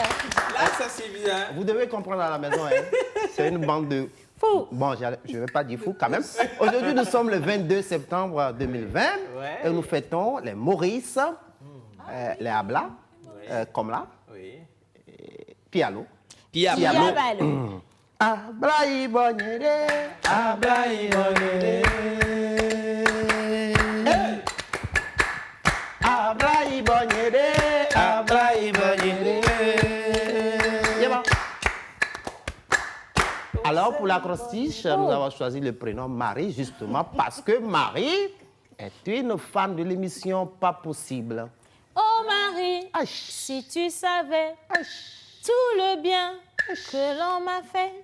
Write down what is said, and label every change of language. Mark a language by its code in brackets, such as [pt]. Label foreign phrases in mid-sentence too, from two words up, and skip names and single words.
[fr] Là, ça c'est bien. Vous devez comprendre à la maison, hein, c'est une bande de... Fou. Bon, je ne vais pas dire fou quand même. Aujourd'hui, nous sommes le 22 septembre 2020 et nous fêtons les Maurice, les Abla, comme là, Oui. Pialo. Piabo. Diabalo. Abla ibonyere, Abla ibonyere. Abla ibonyere, Abla ibonyere. Yeah, bon. Alors, pour l'acrostiche, nous avons choisi le prénom Marie, justement parce que Marie est une fan de l'émission Pas Possible. Oh Marie, Aïe. si tu savais tout le bien que l'on m'a fait.